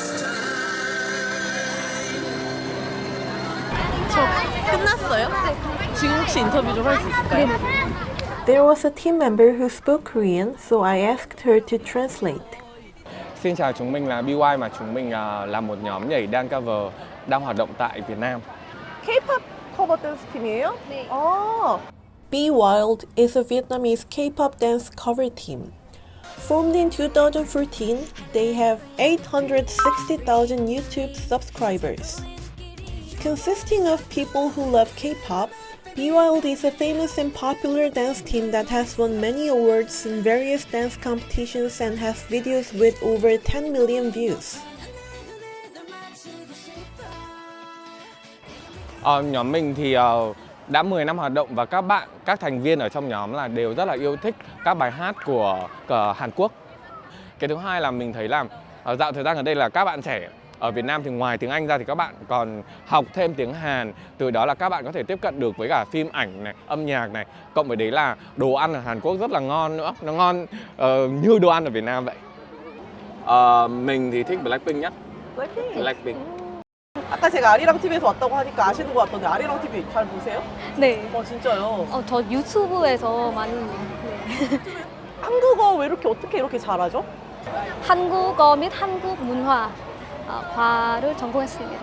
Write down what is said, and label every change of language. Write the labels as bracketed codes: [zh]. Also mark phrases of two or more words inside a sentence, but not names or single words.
[ko] 끝났어요? 지금 혹시 인터뷰 좀 할 수 있을까요? [en] There was a team member who spoke Korean, so I asked her to translate. [vi] Xin chào, chúng mình là BY mà chúng mình là một nhóm nhảy [en] dance cover [vi] đang hoạt động tại Việt Nam. [ko] K-pop 커버 댄스 팀이에요? 네. [en] Be Wild is a Vietnamese K-pop dance cover team. Formed in 2014, they have 860,000 YouTube subscribers. Consisting of people who love K-pop, Be Wild is a famous and popular dance team that has won many awards in various dance competitions and has videos with over 10 million views. [vi] Nhóm mình thì đã 10 năm hoạt động và các thành viên ở trong nhóm là đều rất là yêu thích các bài hát của Hàn Quốc. Cái thứ hai là mình thấy là dạo thời gian gần đây là các bạn trẻ ở Việt Nam thì ngoài tiếng Anh ra thì các bạn còn học thêm tiếng Hàn. Từ đó là các bạn có thể tiếp cận được với cả phim ảnh này, âm nhạc này. Cộng với đấy là đồ ăn ở Hàn Quốc rất là ngon nữa. Nó ngon như đồ ăn ở Việt Nam vậy. Mình thì thích Blackpink nhất. Blackpink. [ko] 아까 제가 아리랑 TV에서 왔다고 하니까 아시는 것 같던데 아리랑 TV 잘 보세요? 네. 진짜요? 저 유튜브에서 많이 한국어 왜 이렇게 어떻게 이렇게 잘하죠? 한국어 및 한국 문화를 전공했습니다.